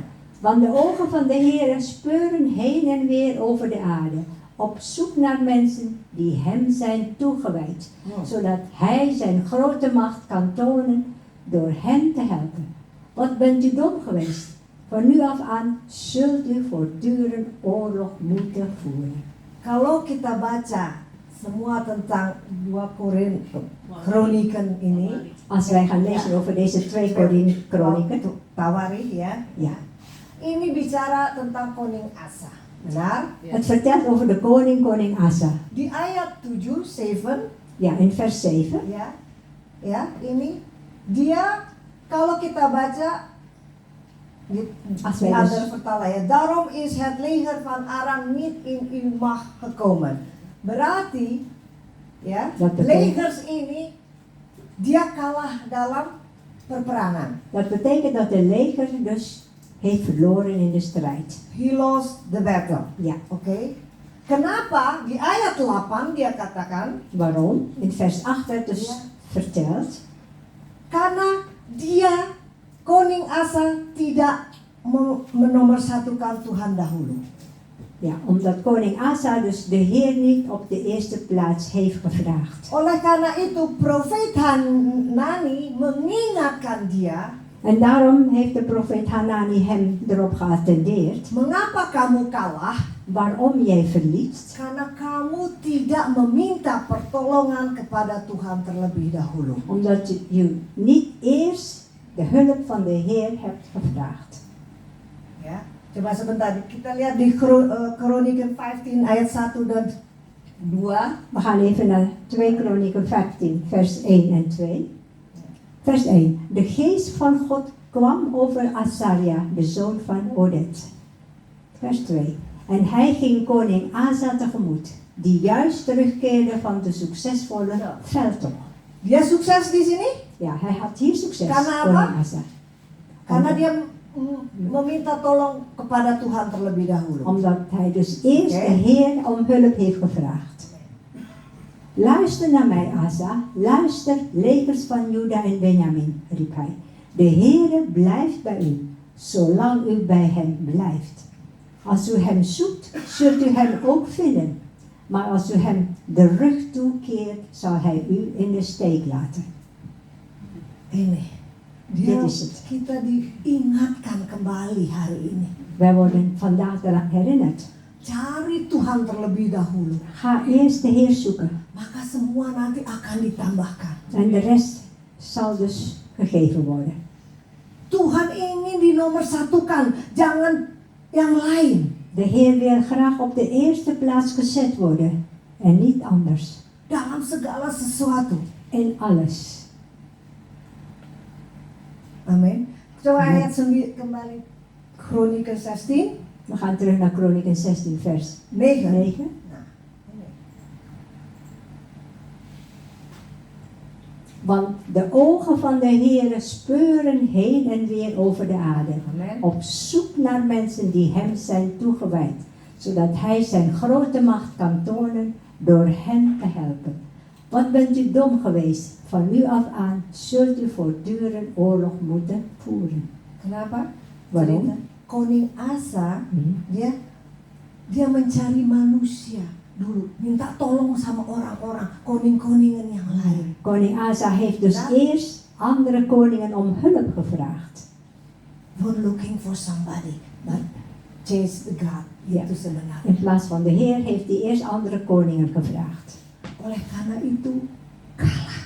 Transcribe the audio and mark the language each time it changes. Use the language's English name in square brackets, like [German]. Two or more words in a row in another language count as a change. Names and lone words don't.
[Dutch] Want de ogen van de Heere speuren heen en weer over de aarde, op zoek naar mensen die hem zijn toegewijd, zodat hij zijn grote macht kan tonen door hen te helpen. Wat bent u dom geweest? Van nu af aan zult u voortdurend oorlog moeten voeren. [Indonesian] Kalau kita baca semua tentang 2 Kroniken ini, [Dutch] Als wij gaan lezen over deze 2 kronieken, [Indonesian] Tawarikh ya. [Dutch] ja, [Indonesian] Ini bicara tentang koning Asa. Benar? [Dutch] het vertelt over de koning Asa. [Indonesian] Di ayat 7, 7 [Dutch] Ja, in vers 7. [Indonesian] ya. Ya, ini dia kalau kita baca di [Dutch] Als wij andere dus, vertalen ya. Daarom is het leger van Aram niet in uw macht gekomen. [Indonesian] Berarti ya, [Dutch] Dat betekent- [Indonesian] legers ini dia kalah dalam perperangan. [Dutch] dat betekent dat de leger dus heeft verloren in de strijd. [English] He lost the battle. [Dutch] Ja, Oke. [Indonesian] Kenapa di ayat 8 dia katakan [Dutch] waarom? In vers 8 werd dus Ja. verteld, [Indonesian] karena dia koning Asa tidak menomorsatukan Tuhan dahulu. [Dutch] ja, omdat koning Asa dus de Heer niet op de eerste plaats heeft gevraagd. [Indonesian] Oleh karena itu profeet Hanani mengingatkan dia, [Dutch] En daarom heeft de profeet Hanani hem erop geattendeerd, [Indonesian] mengapa kamu kalah? [Dutch] waarom jij verliest? [Indonesian] Karena kamu tidak meminta pertolongan kepada Tuhan terlebih dahulu. [Dutch] Omdat je niet eerst de hulp van de Heer hebt gevraagd. [Indonesian] Ya, coba sebentar kita lihat di Kroniken 15 ayat 1 dan 2. [Dutch] We gaan even naar 2 Kronieken 15, vers 1 en 2. Vers 1. De geest van God kwam over Asaria, de zoon van Odet. Vers 2. En hij ging koning Asa tegemoet, die juist terugkeerde van de succesvolle veldtocht. [Indonesian] Dia sukses di sini [Dutch] Ja, hij had hier succes, [Indonesian] Karena apa? koning Asa. karena dia meminta tolong kepada kepada Tuhan terlebih dahulu. [Dutch] Omdat hij dus eerst Oké. de Heer om hulp heeft gevraagd. Luister naar mij, Asa. Luister, legers van Juda en Benjamin, riep hij. De Heere blijft bij u, zolang u bij hem blijft. Als u hem zoekt, zult u hem ook vinden. Maar als u hem de rug toekeert, zal hij u in de steek laten. [Indonesian] Ini, dia [Dutch] Dit is het. [Indonesian] kita diingatkan kembali hari ini. [Dutch] Wij worden vandaag eraan herinnerd. [Indonesian] Cari Tuhan terlebih dahulu. [Dutch] Ga eerst de Heer zoeken. [Indonesian] Maka semua nanti akan ditambahkan. [Dutch] En de rest zal dus gegeven worden. [Indonesian] Tuhan ingin dinomorsatukan, jangan yang lain. [Dutch] De Heer wil graag op de eerste plaats gezet worden. En niet anders. [Indonesian] Dalam segala sesuatu. [Dutch] In alles. [Indonesian] Amin. Coba [Dutch] Amin. [Indonesian] ayat 9 kembali. [Dutch] Kronieken 16. We gaan terug naar Kronieken 16 vers 9. 9. [Indonesian] Nah, ini. [Dutch] Want de ogen van de Heer speuren heen en weer over de aarde. Amen. Op zoek naar mensen die hem zijn toegewijd. Zodat hij zijn grote macht kan tonen door hen te helpen. Wat bent u dom geweest? Van nu af aan zult u voortdurend oorlog moeten voeren. [Indonesian] Kenapa? [Dutch] Waarom? [Indonesian] Cerita. Koning Asa, Mhm. dia mencari manusia dulu, minta tolong sama orang-orang, koning-koningen yang lain. [Dutch] Koning Asa heeft dus Ja. eerst andere koningen om hulp gevraagd. [English] We're looking for somebody, but chase the God. [Dutch] Ja. [Indonesian] Itu sebenarnya. [Dutch] In plaats van de Heer heeft hij eerst andere koningen gevraagd. [Indonesian] Oleh karena itu kalah.